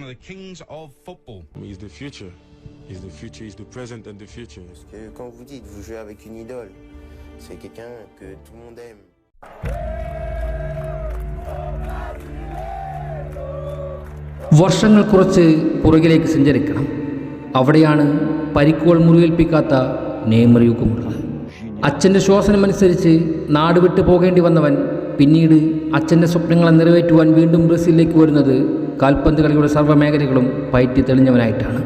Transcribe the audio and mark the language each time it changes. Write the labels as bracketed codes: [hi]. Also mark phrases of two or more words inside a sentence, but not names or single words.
[en] the kings of football. He's the future. He's the future, he's the present and the future. [fr] Parce que quand vous dites vous jouez avec une idole, c'est quelqu'un que tout le monde aime. [ml] വർഷങ്ങൾ കുറച്ച് പുറകിലേക്ക് സഞ്ചരിക്കണം. അവിടെയാണ് പരിക്കുകൾ മുറിവേൽപ്പിക്കാത്ത നെയ്മർ യുഗമുള്ളത്. അച്ഛൻ്റെ ശ്വാസനമനുസരിച്ച് നാട് വിട്ടു പോകേണ്ടി വന്നവൻ പിന്നീട് അച്ഛൻ്റെ സ്വപ്നങ്ങളെ നിറവേറ്റുവാൻ വീണ്ടും ബ്രസീലിലേക്ക് വരുന്നത് കാൽപന്ത് കളിയുടെ സർവ്വമേഖലകളും പയറ്റി തെളിഞ്ഞവനായിട്ടാണ്.